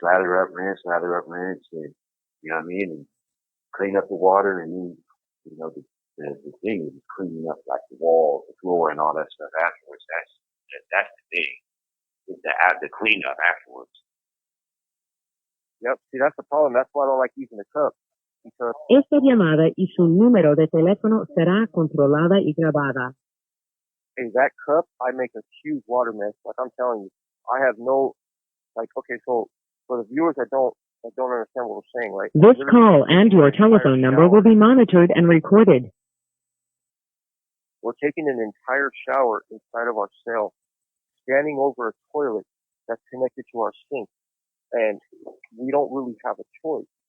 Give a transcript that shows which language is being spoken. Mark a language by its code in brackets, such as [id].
[en] Lather up, rinse, and you know what I mean, and clean up the water, and then the thing is cleaning up like the walls, the floor, and all that stuff afterwards. That's the thing. Is the cleanup afterwards. Yep. See, that's the problem. That's why I don't like using the cup. Because [es] Esta llamada y su número de teléfono será controlada y grabada. [en] hey, that cup, I make a huge water mess. Like I'm telling you, I have no okay. So for the viewers that don't understand what we're saying, right? This call and your telephone number will be monitored and recorded. We're taking an entire shower inside of our cell, standing over a toilet that's connected to our sink, and we don't really have a choice.